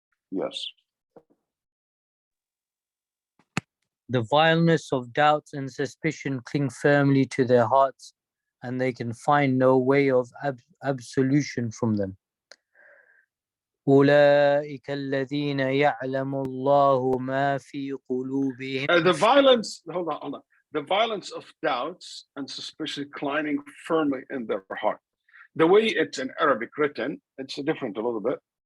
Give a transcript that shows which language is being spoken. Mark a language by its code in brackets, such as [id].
[en] Yes. The vileness of doubts and suspicion cling firmly to their hearts, and they can find no way of absolution from them. [ar] أولئك الذين يعلم الله ما في قلوبهم. [en] The violence, hold on. The violence of doubts and suspicion climbing firmly in their heart. The way it's in Arabic written, it's different a little bit.